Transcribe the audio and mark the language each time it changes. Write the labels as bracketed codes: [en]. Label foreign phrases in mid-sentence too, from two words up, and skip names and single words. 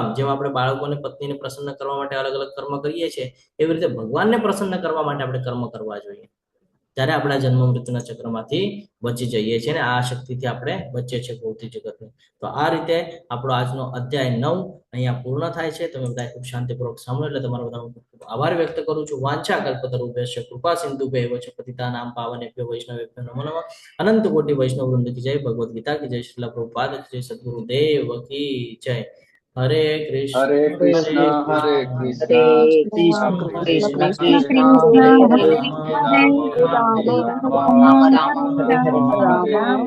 [gu] જેમ આપણે બાળકોને, પત્નીને પ્રસન્ન કરવા માટે અલગ અલગ કર્મ કરીએ છીએ, એવી રીતે ભગવાનને પ્રસન્ન કરવા માટે આપણે કર્મ કરવા જોઈએ. ત્યારે આપણા જન્મ મૃત્યુના ચક્રમાંથી બચી જઈએ છીએ ને આ શક્તિથી આપણે બચીએ છીએ ભૌતિક જગતની. તો આ રીતે આપણો આજનો અધ્યાય 9 અહીંયા પૂર્ણ થાય છે. તમે બધા ખૂબ શાંતિપૂર્વક સાંભળો એટલે તમારો બધા આભાર વ્યક્ત કરું છું. [sa] वाञ्छा कल्पतरुभ्यश्च कृपा सिन्धुभ्यैव च पतितानां पावनेभ्यो वैष्णवेभ्यो नमो नमः. [hi] अनंत कोटि वैष्णव वृंद की जय। भगवद गीता की जय। श्रील प्रभुपाद की जय. सद्गुरुदेव की जय. [sa] हरे कृष्ण हरे कृष्ण हरे कृष्ण કૃષ્ણ કૃષ્ણ કૃષ્ણ કૃષ્ણ હરે હરે હરે हरे राम राम राम हरे हरे.